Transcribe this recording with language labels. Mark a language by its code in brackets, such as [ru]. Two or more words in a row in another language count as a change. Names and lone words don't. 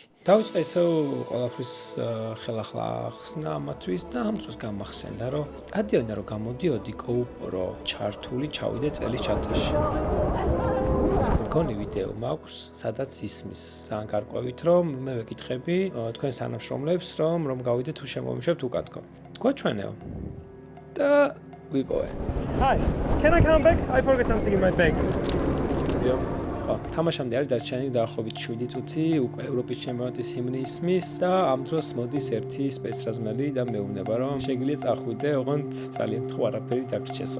[ka] დავიწყე ისევ ყველაფრის ხელახლა ხსნა ამათვის და ამ დროს გამახსენდა, რომ სტადიონიდან რომ გამოდიოდი GoPro ჩართული ჩავიდე წელის ჩათაში. მგონი ვიდეო მაქვს, სადაც ისმის. ძალიან გარკვევით, რომ მე ვეკითხები თქვენს თანამშრომლებს, რომ გავიდეთ თუ შემოვიმშებთ უკანთქო. გვაჩვენეო. და ვიპოვე. [en] Hi, can I come back? I forgot something in my bag. Yeah. [ka] თამაშამდე არის დარჩენილი დაახლოებით 7 წუთი, უკვე ევროპის ჩემპიონატის ჰიმნი ისმის და ამ დროს მოდის ერთი სპეცრაზმელი და მეუბნება, რომ შეგიძლია წახვიდე, ოღონდ ძალიან გთხოვ არაფერი დაგრჩესო.